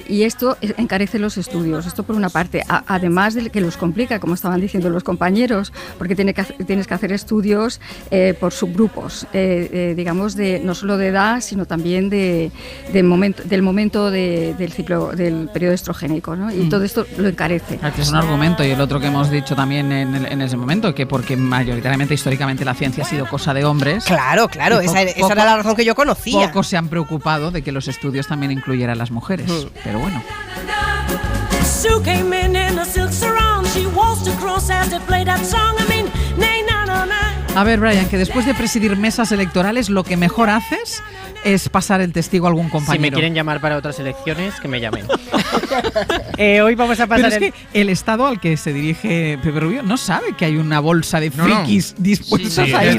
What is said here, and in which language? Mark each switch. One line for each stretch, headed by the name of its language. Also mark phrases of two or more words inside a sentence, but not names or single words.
Spanish: Y esto encarece los estudios, esto por una parte, además de que los complica, como estaban diciendo los compañeros, porque tienes que hacer estudios por subgrupos, digamos, no solo de edad, sino también del momento del ciclo, del periodo estrogénico, ¿no? Y todo esto lo encarece. Es un argumento, y el otro que hemos dicho también en ese momento, que porque mayoritariamente, históricamente, la ciencia ha sido cosa de hombres. Claro, esa era la razón que yo conocía. Pocos se han preocupado de que los estudios también incluyeran a las mujeres, pero bueno.
English: Sue came in a silk sarong. She waltzed across as they played that song. I mean, nay, na, na, na.
Spanish: A ver, Brian, que después de presidir mesas electorales, lo que mejor haces es pasar el testigo a algún compañero. Si me quieren llamar para otras elecciones, que me llamen. Hoy vamos a pasar. Pero es que el Estado al que se dirige Pepe Rubio no sabe que hay una bolsa de frikis dispuestos a ir.